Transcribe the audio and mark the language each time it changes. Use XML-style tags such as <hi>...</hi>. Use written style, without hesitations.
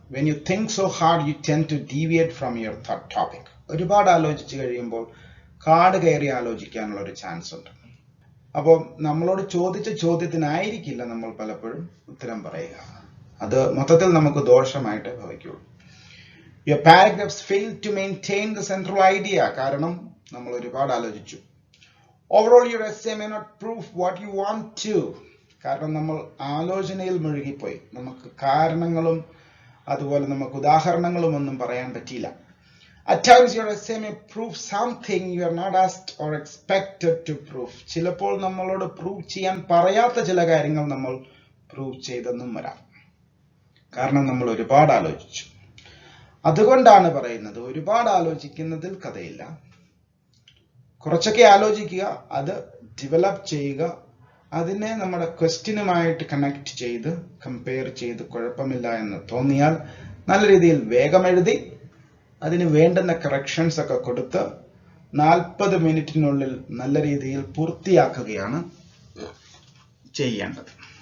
<en>When you think so hard you tend to deviate from your topic.</en> <ml>ഒരുപാട് ആലോചിച്ച് കഴിയുമ്പോൾ കാട് കയറി ആലോചിക്കാനുള്ള ഒരു ചാൻസ് ഉണ്ട്. അപ്പോൾ നമ്മളോട് ചോദിച്ച ചോദ്യത്തിനായിരിക്കില്ല നമ്മൾ പലപ്പോഴും ഉത്തരം പറയുക. അത് മൊത്തത്തിൽ നമുക്ക് ദോഷമായിട്ട് ഭവിക്കുള്ളൂ.</ml> <en>Your paragraphs fail to maintain the central idea.</en> <ml>കാരണം നമ്മൾ ഒരുപാട് ആലോചിച്ചു.</ml> <en>Overall, your essay may not prove what you want to.</en> <ml>കാരണം നമ്മൾ ആലോചനയിൽ മുഴുകിപ്പോയി. നമുക്ക് കാരണങ്ങളും അതുപോലെ നമുക്ക് ഉദാഹരണങ്ങളും ഒന്നും പറയാൻ പറ്റിയില്ല.</ml> <en>At times, your essay may prove something you are not asked or expected to prove.</en> <ml>ചിലപ്പോൾ നമ്മളോട് പ്രൂവ് ചെയ്യാൻ പറയാത്ത ചില കാര്യങ്ങൾ നമ്മൾ പ്രൂവ് ചെയ്തെന്നും വരാം. കാരണം നമ്മൾ ഒരുപാട് ആലോചിച്ചു. അതുകൊണ്ടാണ് പറയുന്നത്, ഒരുപാട് ആലോചിക്കുന്നതിൽ കഥയില്ല. കുറച്ചൊക്കെ ആലോചിക്കുക, അത് ഡെവലപ്പ് ചെയ്യുക, അതിനെ നമ്മുടെ ക്വസ്റ്റ്യനുമായിട്ട് കണക്ട് ചെയ്ത് കമ്പയർ ചെയ്ത് കുഴപ്പമില്ല എന്ന് തോന്നിയാൽ നല്ല രീതിയിൽ വേഗം എഴുതി അതിന് വേണ്ടുന്ന കറക്ഷൻസ് ഒക്കെ കൊടുത്ത് 40 മിനിറ്റിനുള്ളിൽ നല്ല രീതിയിൽ പൂർത്തിയാക്കുകയാണ് ചെയ്യേണ്ടത്.</ml>